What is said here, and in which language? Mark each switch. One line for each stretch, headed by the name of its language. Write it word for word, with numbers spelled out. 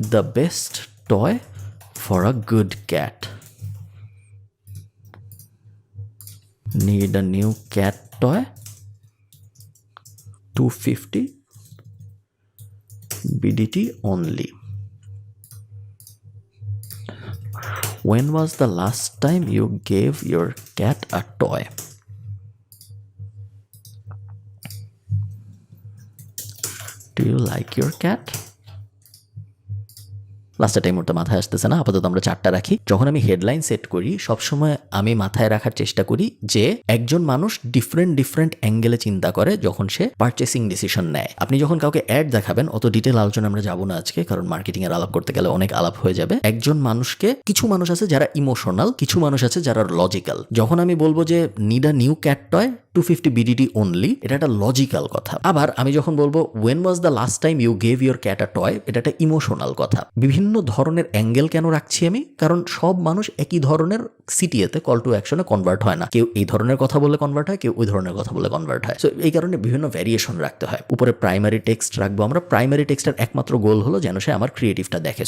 English: The best toy for a good cat, need a new cat toy, two fifty B D T only. When was the last time you gave your cat a toy? Do you like your cat?
Bangla: লাস্টের time ওটা মাথায় আসতেছে না, আপাতত আমরা চারটা রাখি। যখন আমি হেডলাইন সেট করি সবসময় আমি মাথায় রাখার চেষ্টা করি যে একজন মানুষ ডিফারেন্ট ডিফারেন্ট অ্যাঙ্গেলে চিন্তা করে যখন সে পারচেসিং ডিসিশন নেয়। আপনি যখন কাউকে অ্যাড দেখাবেন, অত ডিটেল আলোচনা আমরা যাবো না আজকে, কারণ মার্কেটিংয়ের আলাপ করতে গেলে অনেক আলাপ হয়ে যাবে। একজন মানুষকে, কিছু মানুষ আছে যারা ইমোশনাল, কিছু মানুষ আছে যারা লজিক্যাল। যখন আমি বলবো যে
English: need a new cat toy two fifty B D D only,
Bangla: এটা একটা লজিক্যাল কথা। আবার আমি যখন বলবো
English: when was the last time you gave your cat a toy,
Bangla: এটা একটা ইমোশনাল কথা। বিভিন্ন ধরনের অ্যাঙ্গেল কেন রাখছি আমি? কারণ সব মানুষ একই ধরনের সিটিতে কল টু অ্যাকশনে কনভার্ট হয় না। কেউ এই ধরনের কথা বলে কনভার্ট হয়, কেউ ওই ধরনের কথা বলে কনভার্ট হয়। সো এই কারণে বিভিন্ন ভ্যারিয়েশন রাখতে হয়। উপরে প্রাইমারি টেক্সট রাখবো আমরা। প্রাইমারি টেক্সটের একমাত্র গোল হলো যেন সে আমার ক্রিয়েটিভটা দেখে।